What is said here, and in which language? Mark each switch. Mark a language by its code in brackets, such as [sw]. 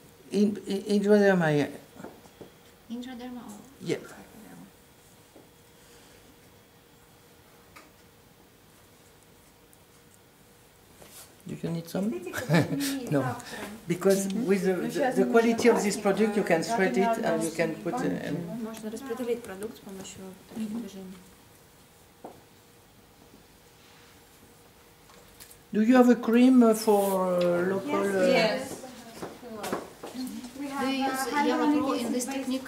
[en] In intraderma, yeah. Intraderma? Yeah. Do you need some? No. Because with the quality of this product, you can spread it and you can put... [ru] Можно распределить продукт с помощью таких движений. [en] Do you have a cream for local... Yes. Do you use yellow glue in this technique?